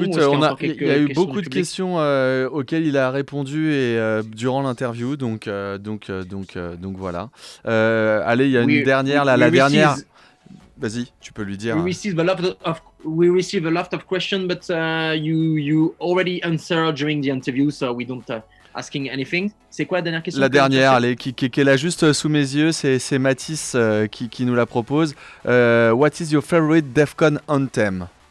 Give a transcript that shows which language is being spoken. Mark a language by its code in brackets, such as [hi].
[fr] Écoute, il y a eu beaucoup de questions auxquelles il a répondu durant l'interview, donc voilà. Allez, il y a une dernière, la dernière. Vas-y, tu peux lui dire. [en] We received a lot of questions, but you already answered during the interview, so we don't asking anything. [fr] C'est quoi la dernière question? La dernière, allez, qui est là juste sous mes yeux, c'est Mathis qui nous la propose. [en] What is your favorite Defcon anthem?